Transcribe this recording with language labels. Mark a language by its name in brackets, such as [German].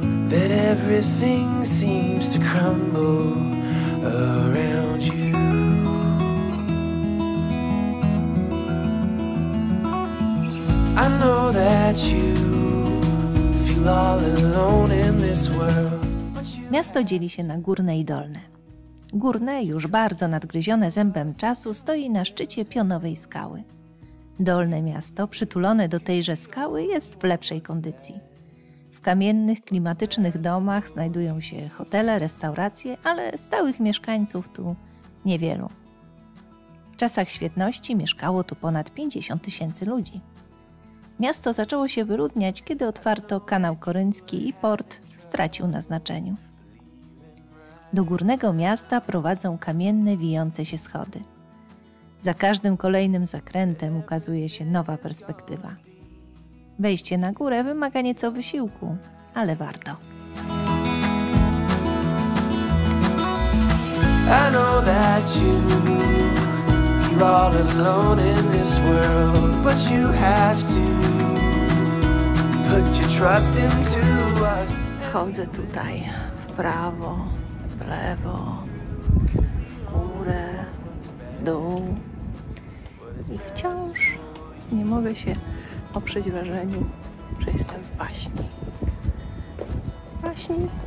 [English] That everything seems to crumble around you. I know that you feel all alone in this world. [Polish] Miasto dzieli się na górne i dolne. Górne, już bardzo nadgryzione zębem czasu, stoi na szczycie pionowej skały. Dolne miasto, przytulone do tejże skały, jest w lepszej kondycji. W kamiennych, klimatycznych domach znajdują się hotele, restauracje, ale stałych mieszkańców tu niewielu. W czasach świetności mieszkało tu ponad 50 000 ludzi. Miasto zaczęło się wyludniać, kiedy otwarto kanał koryncki i port stracił na znaczeniu. Do górnego miasta prowadzą kamienne, wijące się schody. Za każdym kolejnym zakrętem ukazuje się nowa perspektywa. Wejście na górę wymaga nieco wysiłku, ale warto. [English] I know that you feel all alone in this world, but you have to put your trust into us. [Polish] Chodzę tutaj w prawo, w lewo, w górę, w dół i wciąż nie mogę się oprzeć wrażeniu, że jestem w baśni. Baśni?